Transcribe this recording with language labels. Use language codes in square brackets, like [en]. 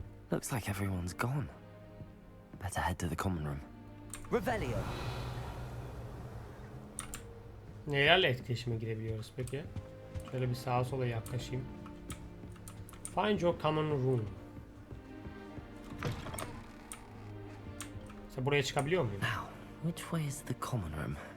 [en] Looks like everyone's gone. Better head to the common room. Revelio. [tr] Nelerle etkileşime girebiliyoruz peki? Şöyle bir sağa sola yaklaşayım. [en] Find your common room. [tr] Mesela buraya çıkabiliyor muyum? [en] Now, which way is the common room?